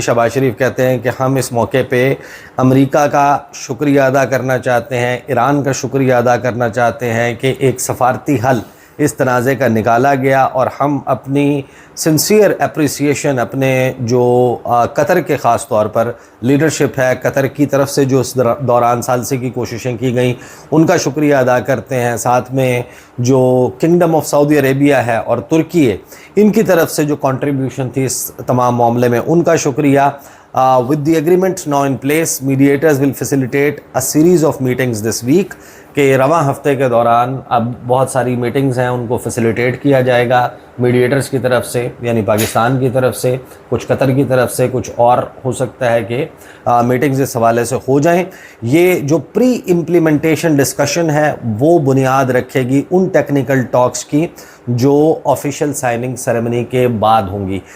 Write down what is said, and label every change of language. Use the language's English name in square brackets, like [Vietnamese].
[Urdu] شہباز شریف کہتے ہیں کہ ہم اس موقع پہ امریکہ کا شکریہ ادا کرنا چاہتے ہیں, ایران کا شکریہ ادا کرنا چاہتے ہیں کہ ایک سفارتی حل اس تنازع کا نکالا گیا, اور ہم اپنی سنسیئر اپریسیشن اپنے جو قطر کے خاص طور پر لیڈرشپ ہے, قطر کی طرف سے جو اس دوران ثالثی کی کوششیں کی گئیں ان کا شکریہ ادا کرتے ہیں. ساتھ میں جو کنگڈم آف سعودی عربیہ ہے اور ترکی, ان کی طرف سے جو کنٹریبیوشن تھی اس تمام معاملے میں ان کا شکریہ. [English] With the agreement now in place, mediators will facilitate a series of meetings this week. [Urdu] کہ رواں ہفتے کے دوران اب بہت ساری میٹنگز ہیں ان کو فیسیلیٹیٹ کیا جائے گا میڈیٹرز کی طرف سے, یعنی پاکستان کی طرف سے, کچھ قطر کی طرف سے, کچھ اور ہو سکتا ہے کہ میٹنگز اس حوالے سے ہو جائیں. یہ جو پری امپلیمنٹیشن ڈسکشن ہے وہ بنیاد رکھے گی ان ٹیکنیکل ٹاکس کی جو آفیشیل سائننگ سیریمنی کے بعد ہوں گی.